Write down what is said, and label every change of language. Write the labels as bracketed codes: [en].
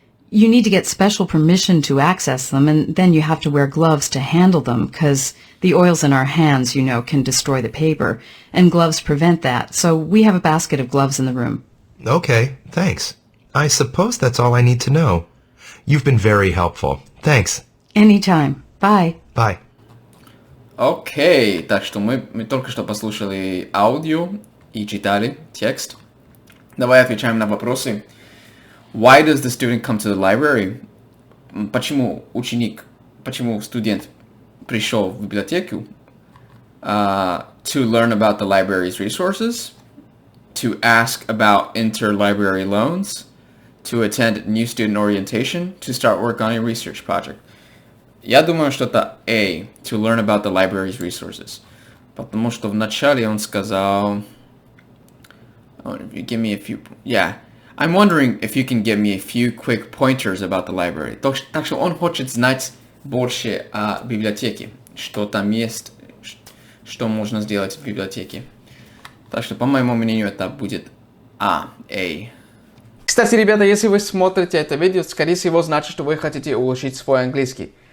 [en] You need to get special permission to access them, and then you have to wear gloves to handle them, because the oils in our hands, you know, can destroy the paper, and gloves prevent that, so we have a basket of gloves in the room. Okay, thanks. I suppose that's all I need to know. You've been very helpful. Thanks. Anytime. Bye. Bye. [ru] Окей, так что мы только что послушали аудио и читали текст. Давай отвечаем на вопросы. [en] Why does the student come to the library? [ru] Почему студент пришел в библиотеку? [en] To learn about the library's resources, to ask about interlibrary loans, to attend new student orientation, to start work on a research project. [ru] Я думаю, что это A, [en] to learn about the library's resources. [ru] Потому что вначале он сказал... [en] if you give me a few... Yeah. I'm wondering if you can give me a few quick pointers about the library. [ru] Так что он хочет знать больше о библиотеке. Что там есть, что можно сделать в библиотеке. Так что, по моему мнению, это будет A. Кстати, ребята, если вы смотрите это видео, скорее всего, значит, что вы хотите улучшить свой английский.